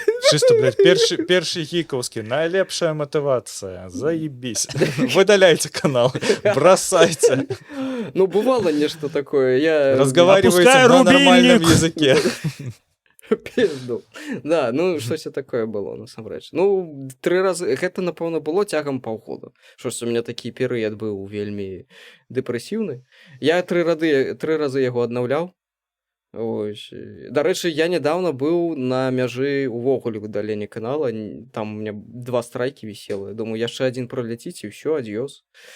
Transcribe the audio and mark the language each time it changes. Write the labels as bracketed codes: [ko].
[be] Чисто, блядь, першы гікаўскі, найлепшая матывацыя, заебись. Выдаляйте канал, бросайте. Ну, бывало нешта такое, я... [ru] Разговаривайте на нормальном языке. Пизду. [be] Да, ну, штось такое было, насамрэч. Ну, 3 разы, гэта, напэўна, было цягам паўгода. Штось у мяне такі перыяд быў вельмі дэпрэсіўны. Я 3 разы яго аднаўляў. Ось. Дарэчы, я нядаўна быў на мяжы увогуле выдалення канала, там [ru] у меня [be] 2 страйкі віселы, думаю, яшчэ адзін праляціць і ўсё, ад'ёс.